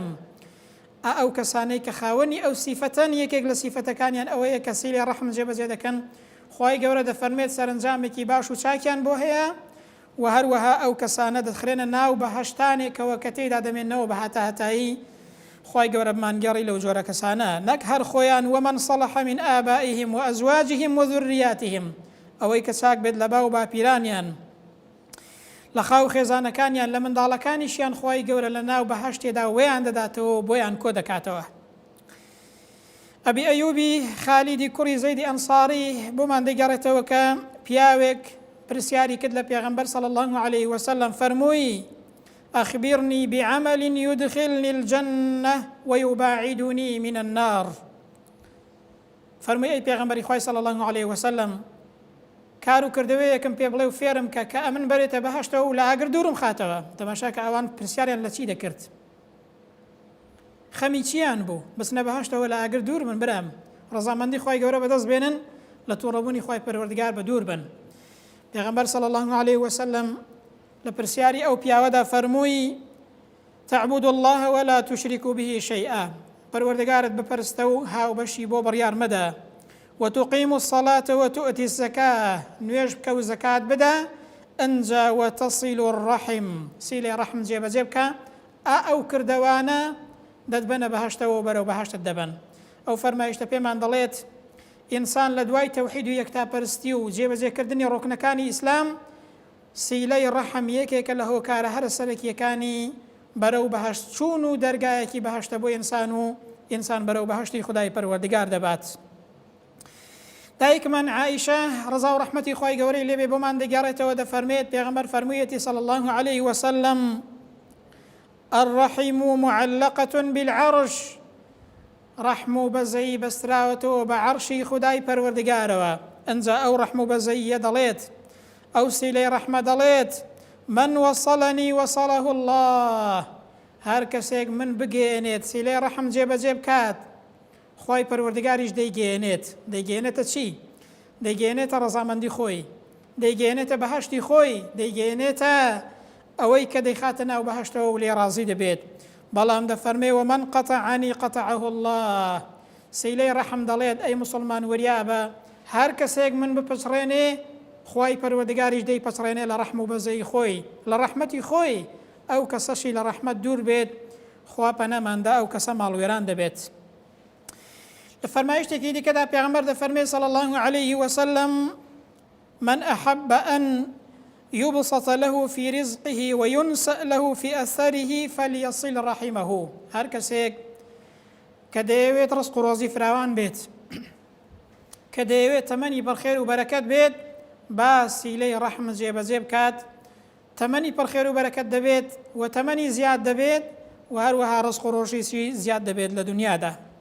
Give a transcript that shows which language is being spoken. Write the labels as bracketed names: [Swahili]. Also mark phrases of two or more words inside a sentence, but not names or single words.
[Central Kurdish] ئەو کەسانەی کە خاوەنی ئەو سیفەتەن یەکێک لە سیفەتەکانیان ئەوەیە کە سیلەی ڕەحم جێبەجێ دەکەن، خوای گەورە دەفەرمێت سەرنجامێکی باش و چاکیان بۆ هەیە، و هەروەها ئەو کەسانە دەخرێنە ناو بەهەشتانێکەوە کە تێیدا دەمێنەوە بە هەتا هەتایی. خوای گەورە بمانگەڕی لەو جۆرە کەسانە، نەک هەر خۆیان [Arabic] ومن صلح من آبائهم وأزواجهم وذرياتهم، [Central Kurdish] ئەوەی کە چاک بێت لە باو باپیرانیان، لە خاو خێزانەکانیان، لە منداڵەکانیشیان خوای گەورە لە ناو بەهەشتێدا وێیان دەداتەوە بۆیان کۆ دەکاتەوە. ئەبی ئەیوبی خالیدی کوڕی زەیدی ئەنساری بۆمان دەگەڕێتەوە کە پیاوێک پرسیاری کرد لە پێغەمبەر [Arabic] صلی الله عليه وسلم، [Central Kurdish] فەرمووی [Arabic] أخبرني بعمل يدخلني الجنة ويباعدني من النار. [Central Kurdish] فەرمووی ئەی پێغەمبەری خوای [Arabic] صلی الله عليه وسلم، [Central Kurdish] کار و کردەوەیەکم پێ بڵێ و فێرم کە ئەمن بەرێتە بەهەشتەوە و لە ئاگر دوورم خاتەوە. تەماشا کە ئەوان پرسیاریان لە چی دەکرد، خەمی چیان بوو بچنە بەهەشتەوە لە ئاگر دوور من برام، ڕەزامەندی خوای گەورە بەدەست بێنن، لە تووڕەبوونی خوای پەروەردگار بە دوور بن. پێغەمبەر [Arabic] صلی الله عليه وسلم [Central Kurdish] لە پرسیاری ئەو پیاوەدا فەرمووی [Arabic] تعبد الله ولا تشرك به شيئا، [Central Kurdish] پەروەردگارت بپەرستە و هاوبەشی بۆ بڕیار مەدە، [Arabic] وتقيم الصلاة وتؤتي الزكاة، [Central Kurdish] نوێژ بکە و زەکات بدە، ئەنجا [Arabic] وتصل الرحم، [Central Kurdish] سیلەی ڕەحم جێبەجێ بکە، ئەو کردەوانە دەتبەنە بەهەشتەوە بەرەو بەهەشتت دەبن. ئەو فەرمایشتە پێمان دەڵێت ئینسان لە دوای تەوحید و یەکتاپەرستی و جێبەجێکردنی ڕوکنەکانی ئیسلام سیلەی ڕەحم یەکێکە لە هۆکارە هەرە سەرەکیەکانی بەرەو بەهەشت چوون و دەرگایەکی بەهەشتە بۆ ئینسان و ئینسان بەرەو بەهەشتی خودای پەروەردگار دەبات. دایکمان عائشە ڕزا و ڕەحمەتی خوای گەورەی لێبێ بۆمان دەگەڕێتەوە، دەفەرمێت پێغەمبەر فەرموویەتی [Arabic] صلی الله عليه وسلم الرحم معلقة بالعرش، [Central Kurdish] ڕەحم و بەزەی بەستراوەتەوە بە عەرشی خودای پەروەردگارەوە. ئەنجا ئەو ڕەحم و بەزەیە دەڵێت، ئەو سیلەی ڕەحمە دەڵێت [Arabic] من وصلني وصله الله، [Central Kurdish] هەر کەسێک من بگەێنێت سیلەی ڕەحم جێبەجێ بکات خوای پەروەردگاریش دەیگەێنێت. دەیگەێنێتە چی؟ دەیگەێنێتە ڕەزامەندی خۆی، دەیگەێنێتە بەهەشتی خۆی، دەیگەێنێتە ئەوەی کە دەیخاتە ناو بەهەشتەوە و لێ ڕازی دەبێت. بەڵام دەفەرمێ [Arabic] ومن قطعني قطعه الله، [Central Kurdish] سیلەی ڕەحم دەڵێت ئەی موسڵمان وریابە هەر کەسێک من بپچڕێنێ خوای پەروەردگاریش دەیپەچڕێنێ لە ڕەحم و بەزەی خۆی، لە ڕەحمەتی خۆی. ئەو کەسەشی لە ڕەحمەت دوور بێت خوا پەنەماندا ئەو کەسە ماڵوێران دەبێت. لە فەرمایشتێکی دیکەدا پێغەمبەر دەفەرمێ [Arabic] صلی الله عليه وسلم من أحب أن يبسط له في رزقه وينسأ له في أثره فليصل رحمه، [Central Kurdish] هەر کەسێک کە دەیەوێت ڕزق و ڕۆزی فراوان بێت، کە دەیەوێت تەمەنی بەخێر و بەرەکەت بێت، با سیلەی ڕەحمت جێبەجێ بکات، تەمەنی پڕخێر و بەرەکەت دەبێت و تەمەنی زیاد دەبێت و هەروەها ڕزق و ڕۆژی زیاد دەبێت لە دنیادا.